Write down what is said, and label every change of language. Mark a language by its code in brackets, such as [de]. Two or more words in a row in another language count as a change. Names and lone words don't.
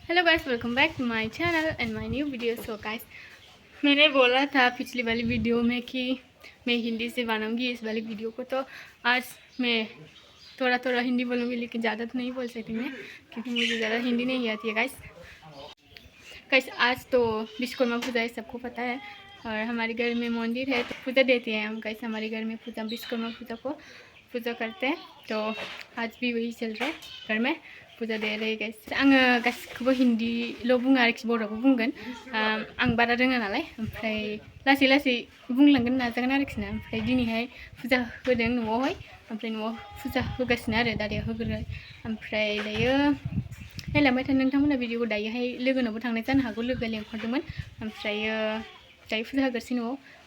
[en] guys, welcome back to my channel and my new video. so guys, [hi] मैंने बोला था पिछली वाली वीडियो में कि मैं हिंदी से बनाऊंगी इस वाली वीडियो को, तो आज मैं थोड़ा थोड़ा हिंदी बोलूँगी, लेकिन ज़्यादा तो नहीं बोल सकती मैं, क्योंकि मुझे ज़्यादा हिंदी नहीं आती है। गाइस आज तो विश्वकर्मा पूजा है, सबको पता है, और हमारे घर में मंदिर है तो पूजा देते हैं हम। गाइस हमारे घर में पूजा विश्वकर्मा पूजा को पूजा करते हैं, तो आज भी वही चल रहा है, घर में पूजा दे रहे गाइस। [brx] आङो गासिखौबो हिन्दील' बुङो आरोखि, बर'बो बुंगोन। आं बारा रोङा नालाय, ओमफ्राय लासै लासै बुंलांगोन नाजागोन आरोखि ना। ओमफ्राय दिनैहाय फुजा होदों न'आवहाय, ओमफ्राय न'आव फुजा होगासिनो आरो दादाया होग्रोबाय। ओमफ्राय दायो नायलांबाय था नोंथांमोना भिडिअखौ। दायोहाय लोगोनावबो थांनाय जानो हागौ, लोगो लेंहरदोंमोन। ओमफ्रायो दायो फुजा होगासिनो न'आव।